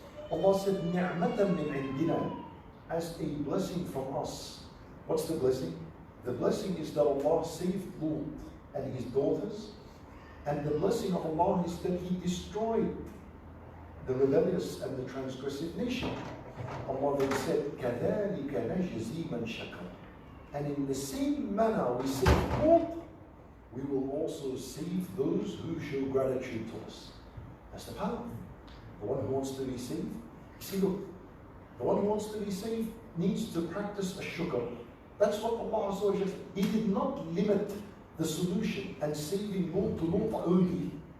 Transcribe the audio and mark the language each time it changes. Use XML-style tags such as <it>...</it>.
<en>Allah said,</en> <ar>نِعْمَةً مِّنْ عِنْدِنَا,</ar> <en>as a blessing from us. What's the blessing? The blessing is that Allah saved Lut and his daughters, and the blessing of Allah is that He destroyed the rebellious and the transgressive nation. Allah then said,</en> <ar>كَذَلِكَ نَجْزِي مَنْ شَكَرَ.</ar> <en>And in the same manner we saved Lut, we will also save those who show gratitude to us. That's the power. The one who wants to be saved. See, look, the one who wants to be saved needs to practice a shukr. That's what Allah Azza wa Jalla, He did not limit the solution and saving Lut to Lut only.</en>